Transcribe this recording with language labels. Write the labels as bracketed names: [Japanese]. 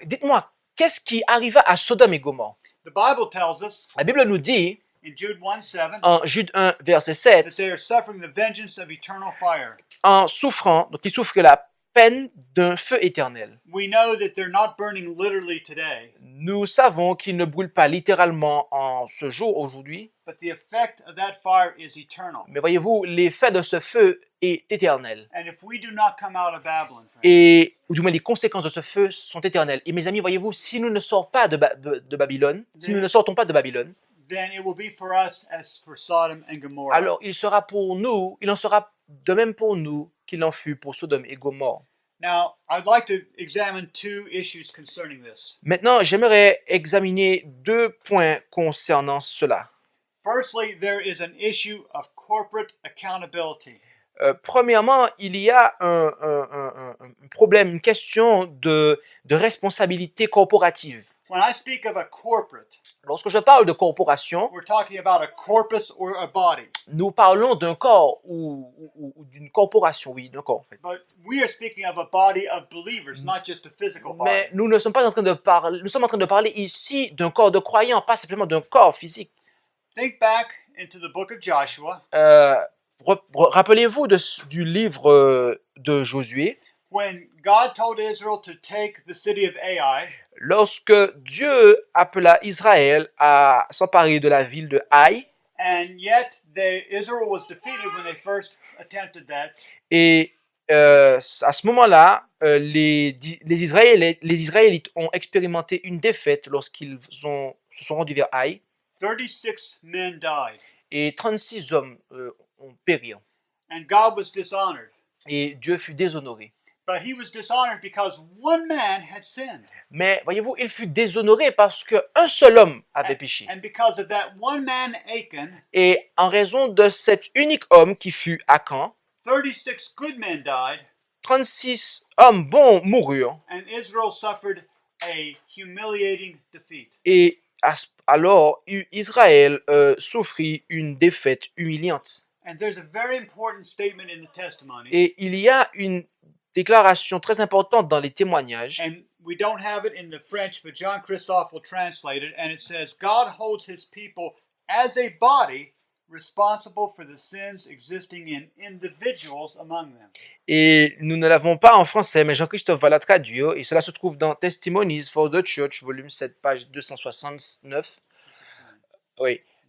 [French] Dites-moi, qu'est-ce qui arriva à Sodome et Gomorre? [English] The Bible tells us [French] La Bible nous dit, [English] in Jude 1:7 [French] en Jude 1, verset [English] that [French] 7, [English] they are suffering the vengeance of eternal fire. [French] en souffrant, donc ils souffrent la peine d'un feu éternel. [English] We know that they're not burning literally today, [French] Nous savons qu'ils ne brûlent pas littéralement en ce jour, aujourd'hui, [English] but the effect of that fire is eternal. [French] mais voyez-vous, l'effet de ce feu est éternel. [English] And if we do not come out of Babylon, friends, [French] Et, ou du moins, les conséquences de ce feu sont éternelles. Et mes amis, voyez-vous, si nous ne sortons pas de Babylone, si nous ne sortons pas de Babylone, [English] then it will be for us as for Sodom and Gomorrah. [French] alors il en sera de même pour nous qu'il en fut pour Sodome et Gomorre. [English] Now, I'd like to examine 2 issues concerning this. [French] Maintenant, j'aimerais examiner 2 points concernant cela. [English] Firstly, there is an issue of corporate accountability. [French] Premièrement, il y a un problème, une question de responsabilité corporative. [English] When I speak of a corporate, [French] Lorsque je parle de corporation, [English] we're talking about a corpus or a body. [French] nous parlons d'un corps ou d'une corporation, oui, d'un corps en fait. [English] But we are speaking of a body of believers, not just a physical body. [French] Mais nous ne sommes pas en train de parler, nous sommes en train de parler ici d'un corps de croyants, pas simplement d'un corps physique. [English] Think back into the book of Joshua [French] Rappelez-vous du livre de Josué, [English] when God told Israel to take the city of Ai, [French] lorsque Dieu appela Israël à s'emparer de la ville de Haï, [English] and yet Israel was defeated when they first attempted that. [French] et à ce moment-là, les Israélites ont expérimenté une défaite lorsqu'ils se sont rendus vers Haï, [English] 36 men died, [French] et 36 hommes ont péri, [English] and God was dishonored. [French] et Dieu fut déshonoré. [English] But he was dishonored because one man had sinned. [French] Mais voyez-vous, il fut déshonoré parce qu'un seul homme avait péché. [English] And because of that one man, Achan, [French] Et en raison de cet unique homme qui fut Achan, [English] 36 good men died, [French] 36 hommes bons moururent. [English] and Israel suffered a humiliating defeat. [French] Et alors Israël souffrit une défaite humiliante. [English] And there's a very important statement in the testimony. [French] Et il y a une déclaration très importante dans les témoignages. [English] And we don't have it in the French, but John Christophe will translate it. And it says, God holds his people as a body, responsible for the sins existing in individuals among them. [French] Et nous ne l'avons pas en français, mais Jean-Christophe va la traduire, et cela se trouve dans Testimonies for the Church, volume 7, page 269. Oui.